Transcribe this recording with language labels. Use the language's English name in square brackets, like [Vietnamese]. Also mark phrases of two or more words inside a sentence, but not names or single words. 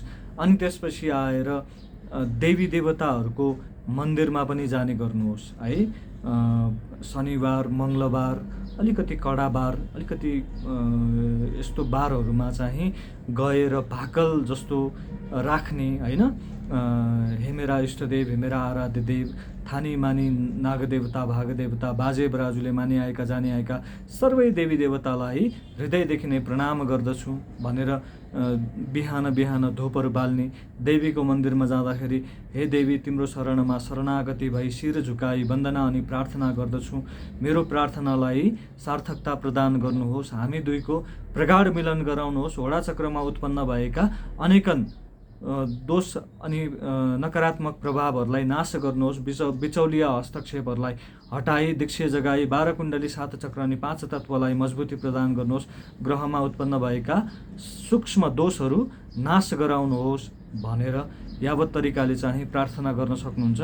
[Nepali] अनि त्यसपछि आएर देवी देवताहरूको मन्दिरमा पनि जाने गर्नुहोस् है। शनिबार, मङ्गलबार, अलिकति कडा बार, अलिकति यस्तो बारहरूमा चाहिँ गएर भाकल जस्तो राख्ने होइन। हे मेरा इष्टदेव, हे मेरा आराध्य देव, थानी मानी नागदेवता भागदेवता बाजे बराजुले मानिआएका जानिआएका सर्वै देवी देवतालाई हृदयदेखि नै प्रणाम गर्दछु भनेर बिहान बिहान धूपहरू बाल्ने, देवीको मन्दिरमा जाँदाखेरि हे देवी तिम्रो शरणमा शरणागति भई शिर झुकाई वन्दना अनि प्रार्थना गर्दछु, मेरो प्रार्थनालाई सार्थकता प्रदान गर्नुहोस्, हामी दुईको प्रगाढ मिलन गराउनुहोस्, वडा चक्रमा उत्पन्न भएका अनेकन दोष अनि नकारात्मक प्रभावहरूलाई नाश गर्नुहोस्, बिचौलिया हस्तक्षेपहरूलाई हटाई दीक्षीय जगाई 12 कुण्डली 7 चक्र अनि 5 तत्त्वलाई मजबुती प्रदान गर्नुहोस्, ग्रहमा उत्पन्न भएका सूक्ष्म दोषहरू नाश गराउनुहोस् भनेर यावत तरिकाले चाहिँ प्रार्थना गर्न सक्नुहुन्छ।